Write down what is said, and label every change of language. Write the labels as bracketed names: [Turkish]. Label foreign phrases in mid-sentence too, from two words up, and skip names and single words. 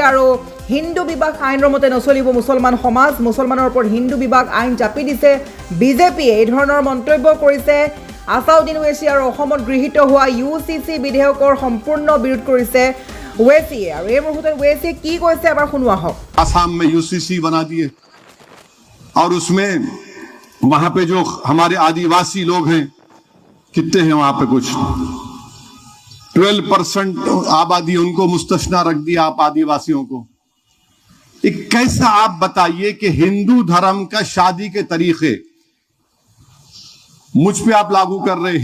[Assamese] আৰু হিন্দু বিবাহ আইনৰ মতে নচলিব মুছলমান সমাজ। মুছলমানৰ ওপৰত হিন্দু বিবাহ আইন জাপি দিছে বিজেপিয়ে। এই ধৰণৰ মন্তব্য কৰিছে আছাউদ্দিন ওৱেইছিয়ে। আৰু অসমত গৃহীত হোৱা UCC বিধেয়কৰ সম্পূৰ্ণ বিৰোধ কৰিছে ওৱেইছিয়ে। আৰু এই মুহূৰ্তত ওৱেইছিয়ে কি কৈছে এবাৰ শুনোৱা হওক। [Hindi] आसाम में UCC बना दिए और उसमें वहां पे जो हमारे आदिवासी लोग हैं, कितने हैं वहां पे, कुछ 12% आबादी, उनको मुस्तस्ना रख दिया आप आदिवासियों को। एक कैसा आप बताइए कि हिंदू धर्म का शादी के तरीके मुझ पे आप लागू कर रहे।